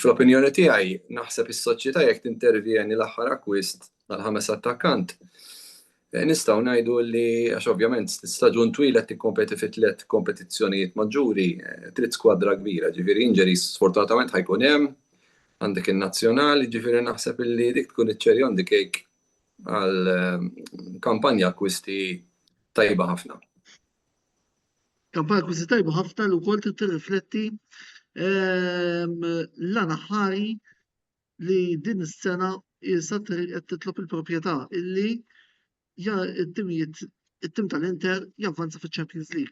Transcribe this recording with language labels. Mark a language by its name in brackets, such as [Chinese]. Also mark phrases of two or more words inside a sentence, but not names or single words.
[Maltese] Fl-opinjoni tiegħi naħseb is-soċjetà jekk tintervjeni l-aħħar akkwist għal-5 attakkant. Nistgħu ngħidu li għax ovvjament staġun twil qed tikkompeti fi 3 kompetizzjonijiet maġġuri, trid skwadra kbira, ġifieri injuries sfortunatament ħajkun hemm, għandek in-nazzjonali, ġifieri naħseb illi dik tkun iċ- [English] cherry on the cake [Maltese] għal kampanja akkwisti tajba ħafna. Kampanja akkwisti tajba ħafna li wkoll tirrifletti l-għana ħari li din is-sena issa qed titlob il-proprjetà illi it-tim tal-Inter javvanza fiċ-Champions League.